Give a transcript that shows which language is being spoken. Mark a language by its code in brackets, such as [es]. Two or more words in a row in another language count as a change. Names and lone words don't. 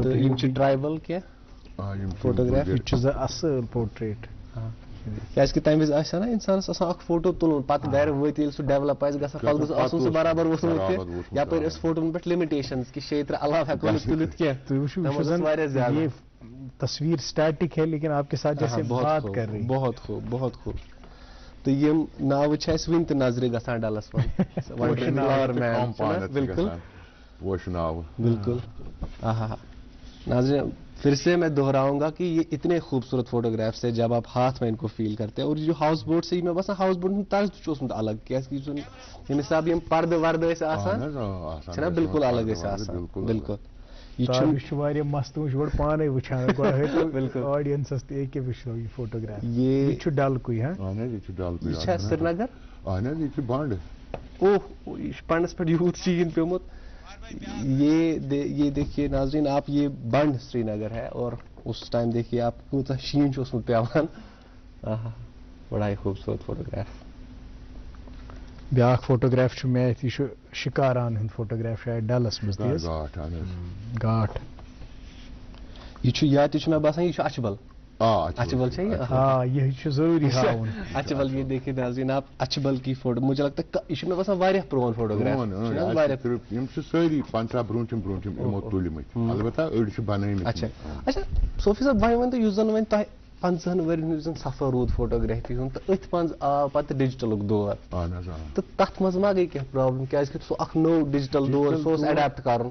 [ks] تہٕ یِم چھِ ٹرایبل کینٛہہ فوٹوگراف. یہِ چھُ اصل پورٹریٹ, کیازکہِ تمہِ وِزِ آسہِ ہا نا اِنسانس آسان اکھ فوٹو تُلُن, پتہٕ گرِ وٲتۍ ییٚلہِ سُہ ڈیولپ آسہِ گژھان پتہٕ گوٚژھ آسُن سُہ برابر ووٚتھمُت تہِ. یپٲرۍ ٲس فوٹون پٮ۪ٹھ لِمِٹیشنز کہِ 6 علاوٕ ہٮ۪کو نہٕ تُلِتھ کینٛہہ. واریاہ زیادٕ [ur] تصویر اسٹیٹک ہے لیکن آپ کے ساتھ جیسے بات کر رہی. بہت خوب, بہت خوب. [ks] تہٕ یِم ناوٕ چھِ اَسہِ وٕنہِ تہِ نظرِ گژھان ڈلس منٛز. [ur] بالکل بالکل. ناظرین پھر سے میں دہراؤں گا کہ یہ اتنے خوبصورت فوٹوگرافس ہے جب آپ ہاتھ میں ان کو فیل کرتے ہیں. اور جو ہاؤس بوٹ سے میں [ks] باسان ہاؤس بوٹ ہُنٛد طرز تہِ چھُ اوسمُت الگ, کیازکہِ ییٚمہِ حساب یِم پردٕ وردٕ ٲسۍ آسان چھِنہ بالکل الگ ٲسۍ آسان. بالکل یہ واریاہ مست وچ گۄڈٕ پانے وٕچھان گۄڈٕ آڈینسس تہِ ییٚکیٛاہ وٕچھو یہِ فوٹوگراف یہِ چھُ ڈلکُے ہاں اہن حظ یہِ چھُ ڈلکُے [ur] یہ سری نگر [ks] اہن حظ یہِ چھُ بنڈ اوہ یہ پنڈس پہ یوت شین پیومت [ur] یہ دیکھیے ناظرین آپ یہ بنڈ سری نگر ہے اور اس ٹائم دیکھیے آپ [ks] کوتا شین اوسمت پیوان [ur] بڑا ہی خوبصورت فوٹوگراف [ks] بیاکھ فوٹوگراف چھُ مےٚ اَتھ یہِ چھُ شِکاران ہُنٛد فوٹوگراف شاید ڈلس منٛز تہِ حظ گاٹھ اہن حظ گاٹھ یہ چھُ یا تہِ چھُ مےٚ باسان یہ چھُ اچھبل اچھبل ہے ہاں یہ چھُ ضروٗری ہاوُن [ur] اچھبل یہ دیکھیے ناظرین آپ اچھبل کی فوٹو مجھے لگتا ہے [ks] یہ چھُ مےٚ باسان واریاہ پرون فوٹوگراف یم چھِ سٲری 50 برونٛٹھِم یِمو تُلمٕتۍ البتہ أڑۍ چھِ بنٲومٕتۍ اچھا اچھا صوفی صٲب وۄنۍ ؤنۍتو یُس زن وۄنۍ تۄہہِ 50 ؤرین ہُنٛد یُس زن سفر روٗد فوٹوگرافی ہُنٛد تہٕ أتھۍ منٛز آو پتہٕ ڈِجٹلُک دور اہن حظ تہٕ تتھ منٛز ما گٔے کینٛہہ پرابلم کیازکہِ سُہ اکھ نوٚو ڈِجٹل دور سُہ اوس اڈیپٹ کرُن